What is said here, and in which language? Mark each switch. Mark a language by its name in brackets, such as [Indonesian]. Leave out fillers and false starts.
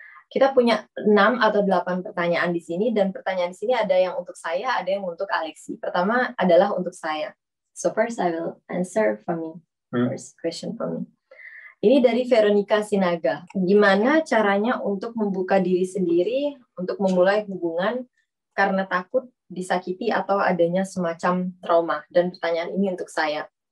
[Indonesian] Kita punya 6 atau 8 pertanyaan di sini dan pertanyaan di sini ada yang untuk saya, ada yang untuk Alexi. Pertama adalah untuk saya. [English] So first I will answer for me. First question for me. [Indonesian] Ini dari Veronica Sinaga. Gimana caranya untuk membuka diri sendiri untuk memulai hubungan karena takut disakiti atau adanya semacam trauma? Dan pertanyaan ini untuk saya.